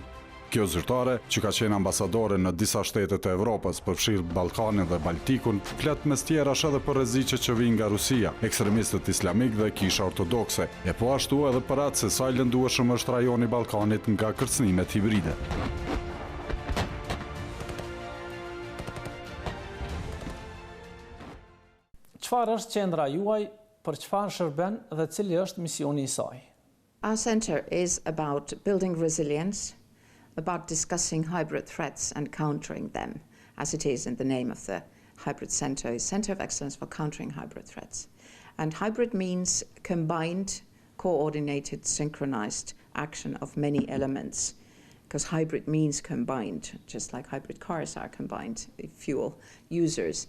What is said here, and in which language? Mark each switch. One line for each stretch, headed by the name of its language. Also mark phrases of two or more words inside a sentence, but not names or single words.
Albanian: Kjo zyrtare, që ka qenë ambasadore në disa shtete të Evropës, përfshirë Ballkanin dhe Baltikun, flet mes tjerash edhe për rreziqe që vijnë nga Rusia, ekstremistët islamik dhe kisha ortodokse, e po ashtu edhe për atë se sa i lëndueshëm është rajoni i Ballkanit nga kërcënimet hibride. Çfarë është qendra juaj, për çfarë shërben dhe cili është misioni i saj?
English: Our center is about building resilience, about discussing hybrid threats and countering them, as it is in the name of the hybrid center, is Center of Excellence for Countering Hybrid Threats. And hybrid means combined, coordinated, synchronized action of many elements, because hybrid means combined, just like hybrid cars are combined fuel users.